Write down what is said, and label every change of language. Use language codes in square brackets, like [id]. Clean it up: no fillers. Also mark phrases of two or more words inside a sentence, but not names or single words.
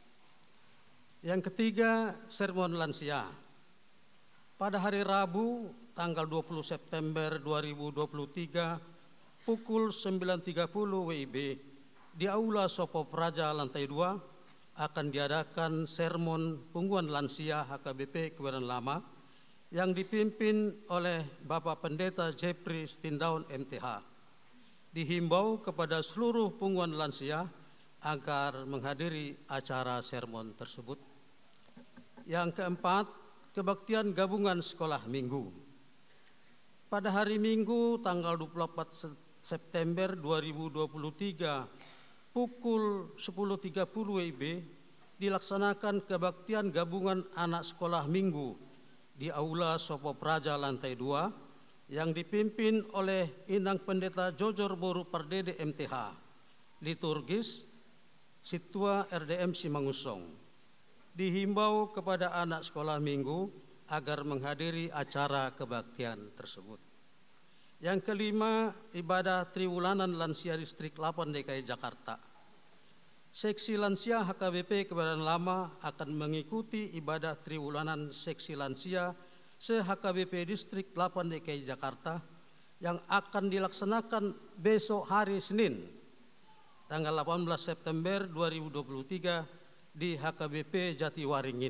[id] Yang ketiga, sermon lansia. Pada hari Rabu, tanggal 20 September 2023, pukul 9.30 WIB, di Aula Sopo Praja lantai 2 akan diadakan sermon pungguan lansia HKBP Kebayoran Lama yang dipimpin oleh Bapak Pendeta Jeffrey Stindaun MTH. Dihimbau kepada seluruh pungguan lansia agar menghadiri acara sermon tersebut. Yang keempat, kebaktian gabungan sekolah minggu. Pada hari Minggu tanggal 24 September 2023 pukul 10.30 WIB dilaksanakan kebaktian gabungan anak sekolah minggu di Aula Sopo Praja lantai 2 yang dipimpin oleh Inang Pendeta Jojor Boru Pardede MTH, liturgis Situa RDM Simangusong. Dihimbau kepada anak sekolah minggu agar menghadiri acara kebaktian tersebut. Yang kelima, ibadah Triwulanan Lansia Distrik 8 DKI Jakarta. Seksi Lansia HKBP Kebayoran Lama akan mengikuti ibadah Triwulanan Seksi Lansia se-HKBP Distrik 8 DKI Jakarta yang akan dilaksanakan besok hari Senin, tanggal 18 September 2023 di HKBP Jatiwaringin.